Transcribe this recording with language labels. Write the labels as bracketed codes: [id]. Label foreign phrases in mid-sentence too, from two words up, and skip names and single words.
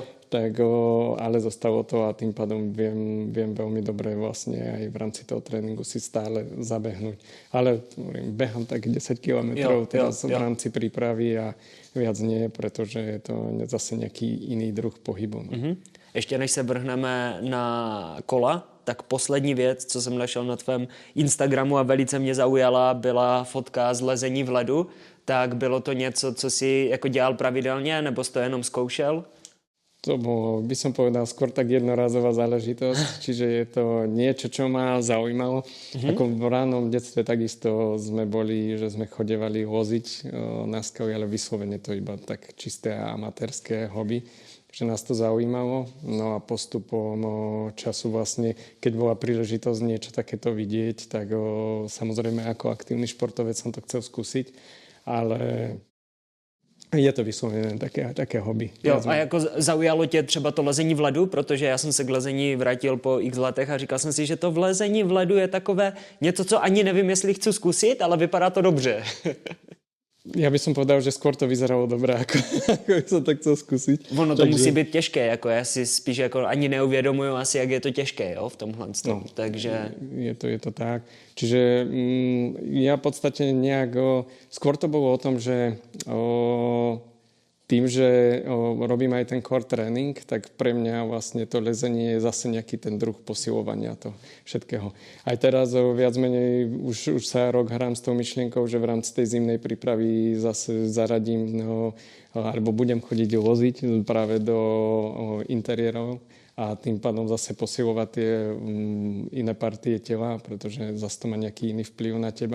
[sk] Tak, ale zostalo to a tým pádom viem veľmi dobre vlastne aj v rámci toho tréningu si stále zabehnúť. Ale behám tak 10 kilometrov teraz v rámci prípravy a viac nie, pretože je to zase nejaký iný druh pohybu. No. [cs] Ještě než se vrhneme na kola, tak poslední věc, co jsem našel na tvém Instagramu a velice mě zaujala, byla fotka z lezení v ledu. Tak bylo to něco, co si jako dělal pravidelně, nebo jsi to jenom zkoušel? [sk] To bolo, by som povedal, skôr tak jednorazová záležitosť, čiže je to niečo, čo ma zaujímalo. Ako v ránom detstve takisto sme boli, že sme chodevali loziť na skaly, ale vyslovene to iba tak čisté amatérske hobby. že nás to zaujímalo. No a postupom času vlastne, keď bola príležitosť niečo takéto vidieť, tak samozrejme ako aktívny športovec som to chcel skúsiť, ale je to vyslovené také hobby. [cs] Jo, a jako zaujalo tě třeba to lezení v ledu, protože já jsem se k lezení vrátil po x letech a říkal jsem si, že to v lezení v ledu je takové něco, co ani nevím, jestli chci zkusit, ale vypadá to dobře. [sk] Ja by som povedal, že skôr to vyzeralo dobré, ako by som to chcel skúsiť. [cs] Ono to musí být těžké, jako já si spíš jako ani neuvědomuju asi, jak je to těžké, jo, v tomhle. [sk] No, takže... Je to tak. Čiže ja v podstate nejak... skôr to bolo o tom, že tým, že robím aj ten core tréning, tak pre mňa vlastne to lezenie je zase nejaký ten druh posilovania toho všetkého. Aj teraz viac menej už sa rok hrám s tou myšlienkou, že v rámci tej zimnej prípravy zase zaradím alebo budem chodiť loziť práve do interiérov a tým pádom zase posilovať tie iné partie tela, pretože zase to má nejaký iný vplyv na teba.